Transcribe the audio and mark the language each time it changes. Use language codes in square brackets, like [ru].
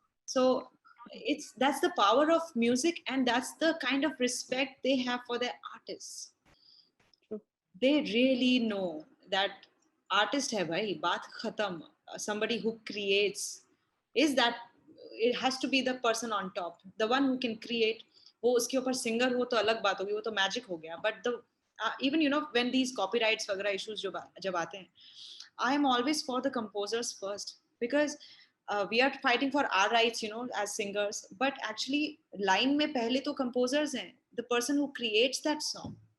[en] So that's the power of music, and that's the kind of respect they have for their artists. True. They really know that artist [hi] hai bhai, baat khatam. [en] Somebody who creates is that, it has to be the person on top, the one who can create. [hi] वो उसके ऊपर singer हो तो अलग बात होगी, वो तो मैजिक हो गया. [en] but the even when these copyrights वगैरह issues [hi] जब आते हैं, [en] I am always for the composers first, because we are fighting for our rights, as singers. But actually, line [hi] में पहले तो [en] composers हैं, the person who creates that song.